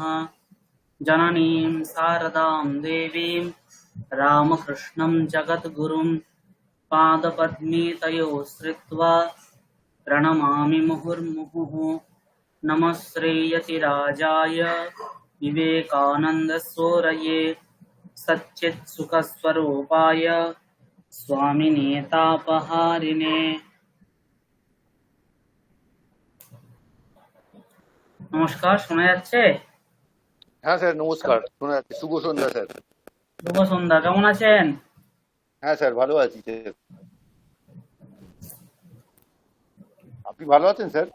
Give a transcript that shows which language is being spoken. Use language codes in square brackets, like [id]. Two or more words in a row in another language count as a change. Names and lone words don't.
[sa] जननीं शारदां देवीं रामकृष्णं जगद्गुरुं पादपद्मे तयोः श्रित्वा प्रणमामि मुहुर्मुहुः। नमः श्रीयतिराजाय विवेकानन्दसूरये सच्चित्सुखस्वरूपाय स्वामिने तापहारिणे। [bn] নমস্কার, শোনা যাচ্ছে? হ্যাঁ স্যার নমস্কার, শোনা যাচ্ছে। শুভ সন্ধ্যা স্যার। শুভ সন্ধ্যা, কেমন আছেন? হ্যাঁ স্যার ভালো আছি স্যার। আপনি ভালো আছেন স্যার?